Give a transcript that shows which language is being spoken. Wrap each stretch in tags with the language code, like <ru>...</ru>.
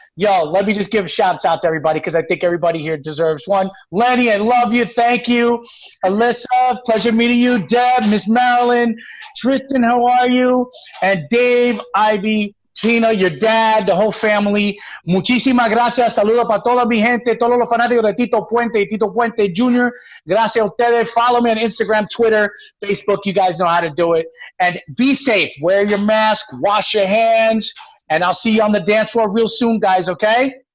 <en>Yo, let me just give shouts out to everybody because I think everybody here deserves one. Lenny, I love you. Thank you. Alyssa, pleasure meeting you. Deb, Miss Marilyn, Tristan, how are you? And Dave, Ivy, Gina, your dad, the whole family.</en> <es>Muchísimas gracias. Saludos para toda mi gente, todos los fanáticos de Tito Puente y Tito Puente Jr. Gracias a ustedes.</es> <en>Follow me on Instagram, Twitter, Facebook. You guys know how to do it. And be safe. Wear your mask. Wash your hands. And I'll see you on the dance floor real soon, guys, okay?</en>